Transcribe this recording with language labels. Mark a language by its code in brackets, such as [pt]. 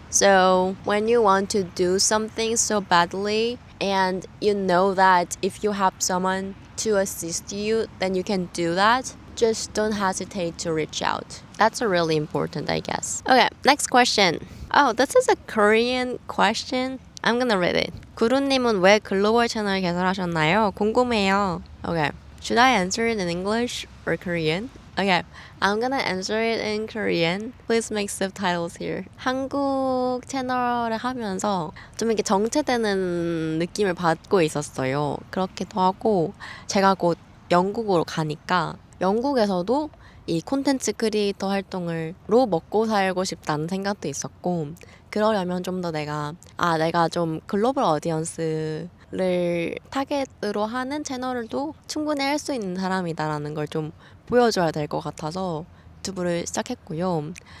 [en] So when you want to do something so badly and you know that if you have someone to assist you, then you can do that. Just don't hesitate to reach out. That's a really important, I guess. Okay, next question. Oh, this is a Korean question. I'm gonna read it. [ko] 구루님은 왜 글로벌 채널 개설하셨나요? 궁금해요. [en] Okay, should I answer it in English or Korean? Okay, I'm gonna answer it in Korean. Please make subtitles here. [ko] 한국 채널을 하면서 좀 이렇게 정체되는 느낌을 받고 있었어요. 그렇기도 하고 제가 곧 영국으로 가니까 영국에서도 이 콘텐츠 크리에이터 활동으로 먹고 살고 싶다는 생각도 있었고 그러려면 좀 더 내가 좀 글로벌 어디언스를 타겟으로 하는 채널도 충분히 할 수 있는 사람이다라는 걸 좀 보여줘야 될 것 같아서 유튜브를 시작했고요.